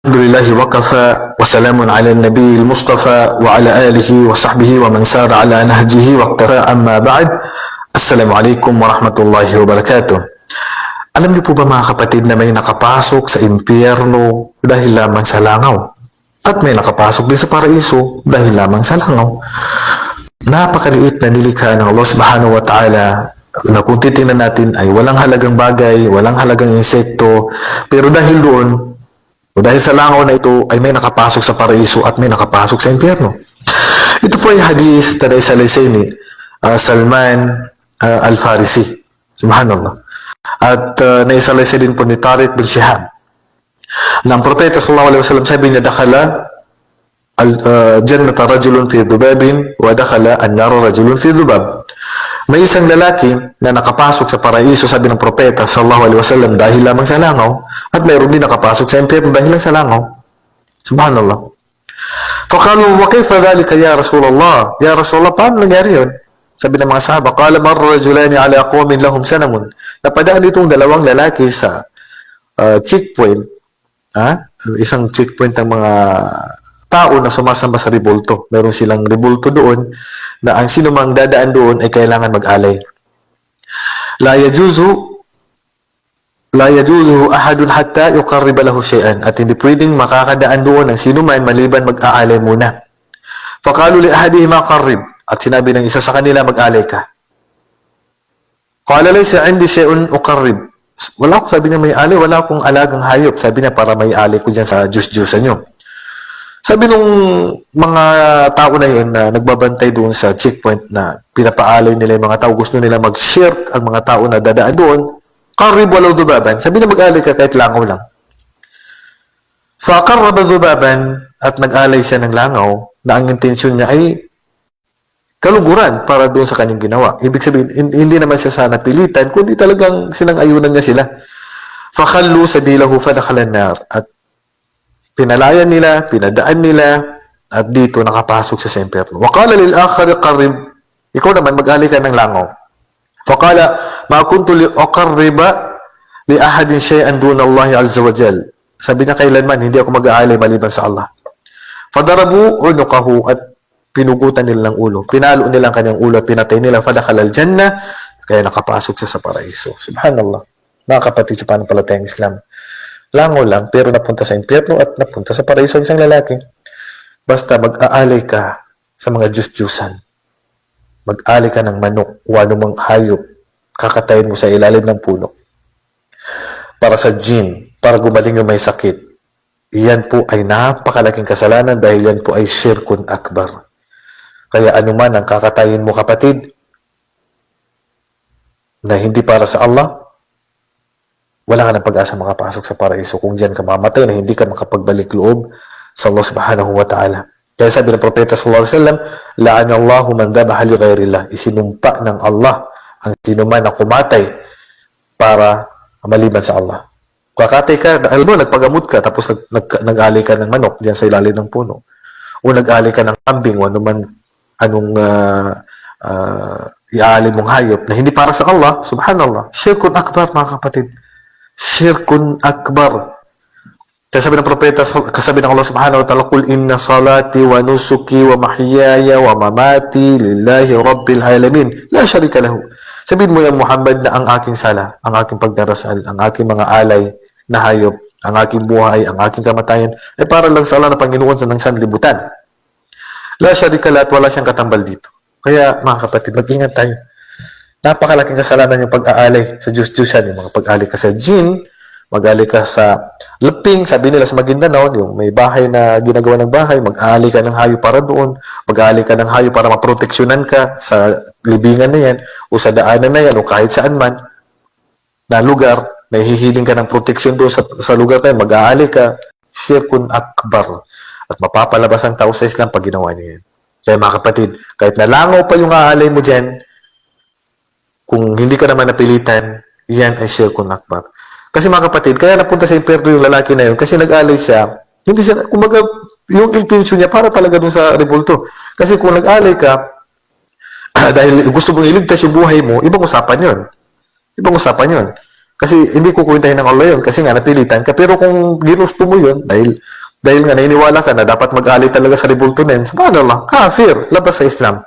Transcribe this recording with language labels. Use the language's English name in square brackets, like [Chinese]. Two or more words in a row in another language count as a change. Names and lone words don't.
[Arabic] الحمد لله وكفى وسلام على النبي المصطفى وعلى آله وصحبه ومن سار على نهجه واقتفى أما بعد. السلام عليكم ورحمة الله وبركاته. [Filipino] Alam niyo po ba mga kapatid na may nakapasok sa impyerno dahil lamang sa langaw? At may nakapasok din sa paraiso dahil lamang sa langaw. Napakaliit na nilikha ng [Arabic] الله سبحانه وتعالى [Filipino] na kung titingnan natin ay walang halagang bagay, walang halagang insekto, pero dahil doon, o dahil sa langaw na ito ay may nakapasok sa paraiso at may nakapasok sa impyerno. Ito po ay hadith na naisalaysay ni Salman Al-Farisi. Subhanallah. At naisalaysay din po ni Tariq bin Shihab. Nang propeta [Arabic] صلى الله عليه وسلم [Filipino] sabi niya, [Arabic] دخل الجنة رجل في ذباب ودخل النار رجل في ذباب. [Filipino] May isang lalaki na nakapasok sa paraiso, sabi ng propeta [Arabic] صلى الله عليه وسلم, [Filipino] dahil lamang sa langaw, at mayroon din nakapasok sa impyerno dahil lang sa langaw. Subhanallah. [Arabic] فقالوا وكيف ذلك يا رسول الله? يا رسول الله, [Filipino] paano nangyari yun? Sabi ng mga sahaba, [Arabic] قال مر رجلان على قوم لهم صنم. [Filipino] Napadaan itong dalawang lalaki sa checkpoint, isang checkpoint ng mga tao na sumasamba sa rebulto. Meron silang rebulto doon na ang sinumang dadaan doon ay kailangan mag-alay. [Arabic] لا يجوز أحد حتى يقرب له شيئا. [Filipino] At hindi pwedeng makakadaan doon ang sinuman maliban mag-aalay muna. [Arabic] فقالوا لأحدهما قرب. [Filipino] At sinabi ng isa sa kanila, mag-alay ka. [Arabic] قال ليس عندي شيء أقرب. [Filipino] Wala akong, sabi niya, may alay, wala akong alagang hayop. Sabi niya, para may alay ko dyan sa juice-juice nyo. Sabi nung mga tao na yun na nagbabantay doon sa checkpoint na pinapaalay nila yung mga tao, gusto nila mag-shirk ang mga tao na dadaan doon, [Arabic] قرب ولو ذبابا. [Filipino] Sabi na mag-alay ka kahit langaw lang. [Arabic] فقرب ذبابا, [Filipino] at nag-alay siya ng langaw na ang intensyon niya ay kaluguran para doon sa kanyang ginawa. Ibig sabihin, hindi naman siya sana pilitan, kundi talagang sinang-ayunan niya sila. [Arabic] فخلوا سبيله فدخل النار. [Filipino] At pinalayan nila, pinadaan nila, at dito nakapasok sa impyerno. [Arabic] وقال للآخر قرب, [Filipino] ikaw naman mag-alay ka ng langaw. [Arabic] فقال ما كنت لأقرب لأحد شيئا دون الله عز وجل. [Filipino] Sabi niya, kailanman hindi ako mag-aalay maliban sa Allah. [Arabic] فضربوا عنقه, [Filipino] at pinugutan nila ng ulo. Pinalo nila ang kanyang ulo at pinatay nila. [Arabic] فدخل الجنة, [Filipino] kaya nakapasok siya sa paraiso. Subhanallah. Mga kapatid sa pananampalatayang Islam. Langaw lang, pero napunta sa impyerno at napunta sa paraiso ang isang lalaki. Basta mag-aalay ka sa mga Diyos-Diyusan. Mag-aalay ka ng manok o anumang hayop, kakatayin mo sa ilalim ng puno. Para sa jinn, para gumaling yung may sakit. Yan po ay napakalaking kasalanan dahil yan po ay [Arabic] شرك أكبر. [Filipino] Kaya anuman ang kakatayin mo, kapatid, na hindi para sa Allah, wala ka ng pag-asa makapasok sa paraiso kung diyan ka mamatay na hindi ka makapagbalik loob sa [Arabic] الله سبحانه وتعالى. [Filipino] Kaya sabi ng propeta [Arabic] صلى الله عليه وسلم, لعن الله من ذبح لغير الله. [Filipino] Isinumpa ng Allah ang sinuman na kumatay para maliban sa Allah. Kakatay ka, alam mo, nagpagamot ka, tapos nag-alay ka ng manok diyan sa ilalim ng puno. O nag-alay ka ng kambing o anong iaalay mong hayop na hindi para sa Allah, subhanallah. [Arabic] شرك أكبر, [Filipino] mga kapatid. [Arabic] شرك أكبر. [Filipino] Kaya sabi ng propeta, kasabi ng [Arabic] الله سبحانه وتعالى, قل إن صلاتي ونسكي ومحياي ومماتي لله رب العالمين لا شريك له. [Filipino] Sabihin mo yan, Muhammad, na ang aking sala, ang aking pagdarasal, ang aking mga alay na hayop, ang aking buhay, ang aking kamatayan, ay para lang sa Allah na Panginoon sa ng sanlibutan. [Arabic] لا شريك له, [Filipino] at wala siyang katambal dito. Kaya, mga kapatid, mag-ingat tayo. Napakalaking kasalanan yung pag-aalay sa Diyos-Diyosan, yung mga pag-aalay ka sa jinn, mag-aalay ka sa leping, sabi nila sa Maguindanao, yung may bahay na ginagawa ng bahay, mag-aalay ka ng hayo para doon, mag-aalay ka ng hayo para maproteksyonan ka sa libingan na yan, o sa daanan na yan, o kahit saan man, na lugar, may hihiling ka ng proteksyon doon sa lugar na yan, mag-aalay ka, [Arabic] شرك أكبر, [Filipino] at mapapalabas ang tao sa Islam pag ginawa niya yan. Kaya mga kapatid, kahit nalangaw pa yung aalay mo dyan, kung hindi ka naman napilitan, yan ay [Arabic] شرك أكبر. [Filipino] Kasi mga kapatid, kaya napunta sa impyerno yung lalaki na yun, kasi nag-alay siya, hindi siya, kumaga, yung intention niya, para talaga dun sa rebulto. Kasi kung nag-alay ka, dahil gusto mong iligtas yung buhay mo, ibang usapan yun. Ibang usapan yun. Kasi hindi ko kwentahin ng Allah yun kasi nga napilitan ka. Pero kung ginusto mo yun, dahil nga naniniwala ka na dapat mag-alay talaga sa rebulto na yun, subhanallah, kafir, labas sa Islam.